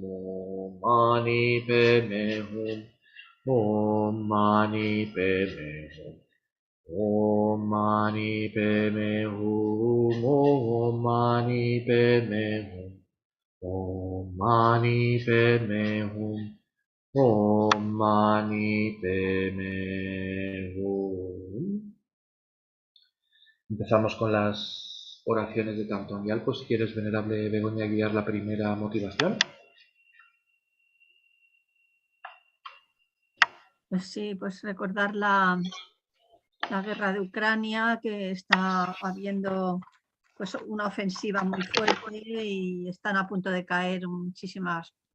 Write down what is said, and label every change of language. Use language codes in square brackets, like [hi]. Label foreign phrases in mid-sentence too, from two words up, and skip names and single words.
[sa] ॐ मणि पद्मे हूँ, ॐ मणि पद्मे हूँ, ॐ मणि पद्मे हूँ, ॐ मणि पद्मे हूँ, ॐ मणि पद्मे हूँ, ॐ मणि पद्मे हूँ. [es] Empezamos con las oraciones de Thangtong Gyalpo. Si quieres, venerable Begoña, guiar la primera motivación. Pues sí, pues recordar la guerra de Ucrania, que está habiendo pues una ofensiva muy fuerte y están a punto de caer muchísimas